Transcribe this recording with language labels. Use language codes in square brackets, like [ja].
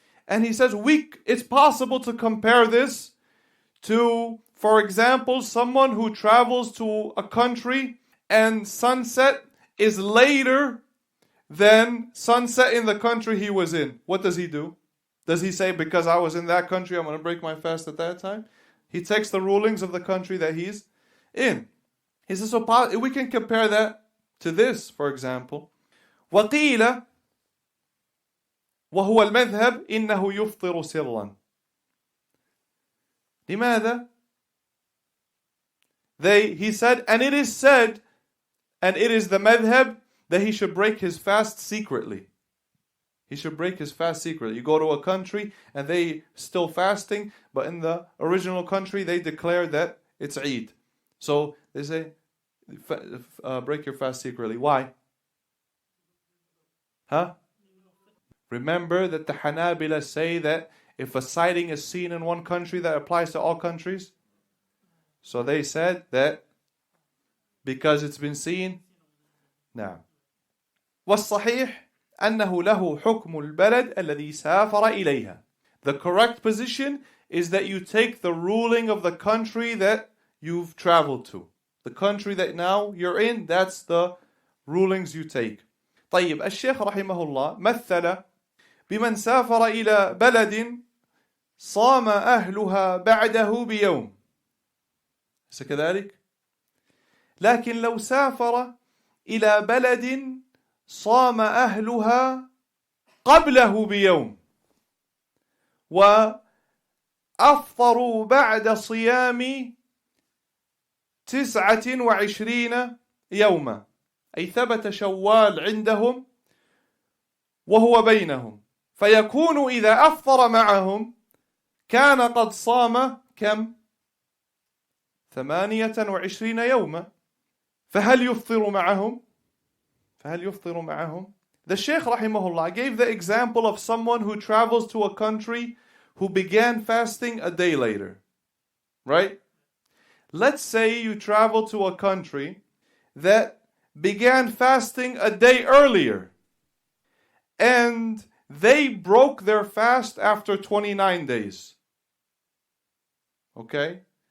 [en] And he says it's possible to compare this to, for example, someone who travels to a country and sunset is later than sunset in the country he was in. What does he do? Does he say, because I was in that country, I'm going to break my fast at that time? He takes the rulings of the country that he's in. He says, so we can compare that to this, for example. [ar] وقيل وهو المذهب إنه يفطر سرا. لماذا? [en] He said, and it is said, and it is the madhab, that he should break his fast secretly. He should break his fast secretly. You go to a country and they still fasting, but in the original country they declare that it's Eid. So they say, break your fast secretly. Why? Huh? Remember that the Hanabila say that if a sighting is seen in one country, that applies to all countries. So they said that because it's been seen. [ar] نعم. والصحيح أنه له حكم البلد الذي سافر إليها. [en] The correct position is that you take the ruling of the country that you've traveled to. The country that now you're in, that's the rulings you take. [ar] طيب الشيخ رحمه الله مثل بمن سافر إلى بلد صام أهلها بعده بيوم. أليس كذلك؟ لكن لو سافر إلى بلد صام أهلها قبله بيوم وأفطروا بعد صيام 29 يوما، أي ثبت شوال عندهم وهو بينهم، فيكون إذا أفطر معهم كان قد صام كم؟ 28 يوما. فهل يفطر معهم؟ [en] The Shaykh rahimahullah gave the example of someone who travels to a country who began fasting a day later. Right? Let's say you travel to a country that began fasting a day earlier and they broke their fast after 29 days. Okay?